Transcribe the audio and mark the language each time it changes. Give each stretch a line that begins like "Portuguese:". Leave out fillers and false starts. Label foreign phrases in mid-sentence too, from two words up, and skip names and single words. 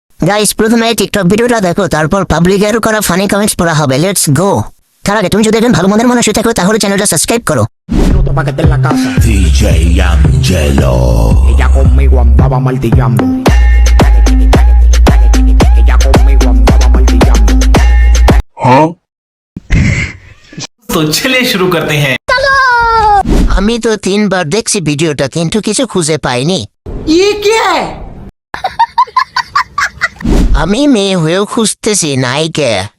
Bangla: গাইস প্রথমে টিকটক ভিডিওটা দেখো, তারপর পাবলিকের করা
English: funny comments
Bangla: পড়া হবে।
English: let's go.
Bangla: তার আগে তুমি যদি একজন ভালো মনের মানুষ হয়ে থাকো তাহলে চ্যানেলটা সাবস্ক্রাইব করো।
Spanish: Minuto pa' que esté en la casa. DJ Angelo. Ella conmigo andaba martillando. Ella conmigo andaba martillando.
Hindi: तो चलिए शुरू करते हैं।
Bangla: আমি তো 3 বার দেখছি ভিডিওটা, কিন্তু কিছু খুঁজে পাইনি। আমি মেয়ে হয়েও খুঁজতেছি নায়িকা।